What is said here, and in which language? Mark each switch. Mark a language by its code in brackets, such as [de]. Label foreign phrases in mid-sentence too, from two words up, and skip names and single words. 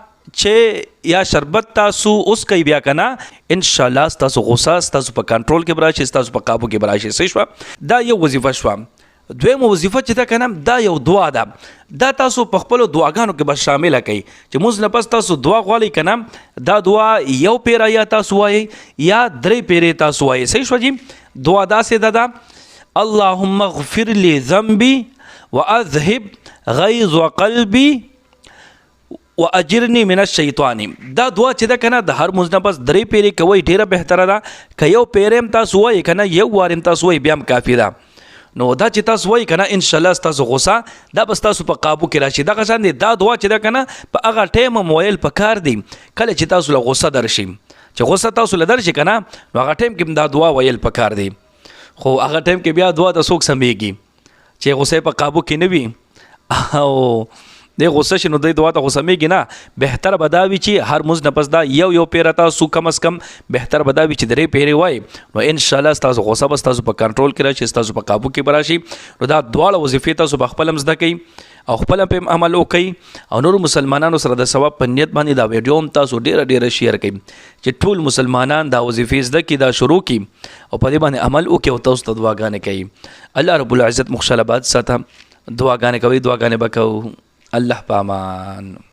[ps] چې یا شربت تاسو اوس کوي بیا که نه انشاءالله ستاسو غوسه ستاسو په کنټرول کې به راشي ستاسو په قابو کې به راشي صحیح شوه دا یو وظیفه شوه دویمه وظیفه چې ده که نه دا یو دعا ده دا تاسو په خپلو دعاګانو کې به شامله کوئ چې مونځ نه پس تاسو دعا غواړئ که نه دا دعا یو پیره یا تاسو وایئ یا 3 پیرې تاسو وایئ صحیح شوه جي دعا داسې ده [ar] اللهم اغفر لي ذنبي واذهب غيظ قلبي واجرني من الشیطان [ps] دا دعا چې ده که نه د هر مونځ نه پس 3 پیرې کوئ ډېره بهتره ده که یو پیرې هم تاسو وایئ که نه یو وار هم تاسو وایئ بیا هم کافي ده نو دا چې تاسو وایي که نه انشاءالله ستاسو غوسه دا به ستاسو په قابو کې راشي دغه شان دی دا دعا چې ده که نه په هغه ټایم هم ویل پکار دی کله چې تاسو له غوسه درشي چې غوسه تاسو له درشي که نه نو هغه ټایم کې هم دا دعا ویل پکار دی خو هغه ټایم کې بیا دعا د څوک سمیږي چې غوسه په قابو کې نه وي او د غوسه شي نو د دعا ته غوسه میږي نه بهتر به دا وي چې هر مونځ نه پس دا یو پیره تاسو کم از کم بهتر به دا وي چې 3 پیرې وایي نو انشاءالله ستاسو غوسه به ستاسو په کنټرول کې راشي ستاسو په قابو کې به راشي نو دا دواړه وظیفې تاسو په خپل هم زده کوئ او خپل هم عمل وکړئ او نورو مسلمانانو سره د ثواب په نیت باندې دا ویډیو هم تاسو ډیره شیر کړئ چې ټول مسلمانان دا وظیفې زده کړي دا شروع کړي او په دې باندې عمل وکړي او تاسو ته دعاګانې کوي [ar] الله رب العزت [ps] مخ شل آباد ساته دعاګانې کوي دعاګانې به کوو الله پامان